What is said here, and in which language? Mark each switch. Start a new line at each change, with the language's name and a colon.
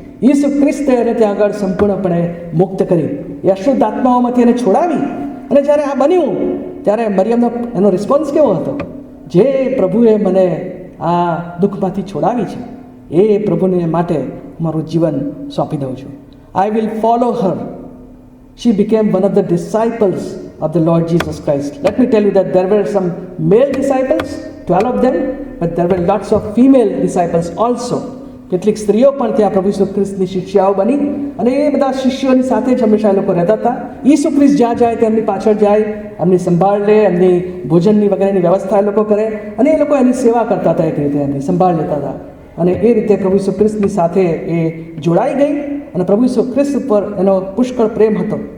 Gujarati: ઈસુ ખ્રિસ્તે એને ત્યાં આગળ સંપૂર્ણપણે મુક્ત કરી, એ અશુદ્ધ આત્માઓમાંથી એને છોડાવી. અને જ્યારે આ બન્યું ત્યારે મરિયમનો એનો રિસ્પોન્સ કેવો હતો? જે પ્રભુએ મને આ દુઃખમાંથી છોડાવી છે એ પ્રભુને માટે મારું જીવન સોંપી દઉં છું.
English: I will follow her. She became one of the disciples of the Lord Jesus Christ. Let me tell you that there were some male disciples, 12 of them, but there were lots of female disciples also.
Gujarati: કેટલીક સ્ત્રીઓ પણ ત્યાં પ્રભુ ઈસુ ખ્રિસ્તની શિષ્યાઓ બની અને એ બધા શિષ્યોની સાથે જ હંમેશા એ લોકો રહેતા હતા. ઈસુ ખ્રિસ્ત જ્યાં જાય તેમની પાછળ જાય, એમની સંભાળ લે, એમની ભોજનની વગેરેની વ્યવસ્થા એ લોકો કરે અને એ લોકો એની સેવા કરતા હતા, એક રીતે એમની સંભાળ લેતા હતા. અને એ રીતે પ્રભુ ઈસુ ખ્રિસ્તની સાથે એ જોડાઈ ગઈ અને પ્રભુ ઈસુ ખ્રિસ્ત પર એનો પુષ્કળ પ્રેમ હતો.